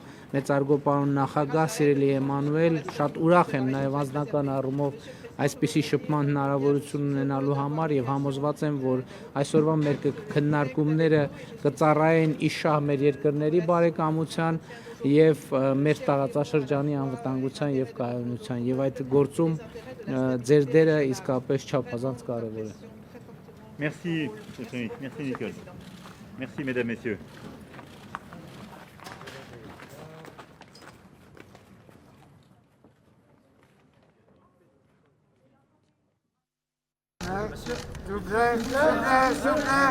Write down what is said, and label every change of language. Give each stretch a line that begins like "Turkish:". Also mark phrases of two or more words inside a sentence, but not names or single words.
Armenian: մեծարգո պարոն նախագահ Սիրելի Էմանուել շատ ուրախ եմ նաեւ անձնական առումով այսպիսի շփման հնարավորություն ունենալու համար եւ համոզված եմ որ այսօրվա մեր քննարկումները կծառայեն իշահ մեր երկրների բարեկամության եւ մեր տարածաշրջանի անվտանգության եւ կայունության եւ այդ գործում ձեր դերը իսկապես չափազանց կարեւոր է
French: Merci merci Nicole Merci mesdames messieurs S'il vous plaît.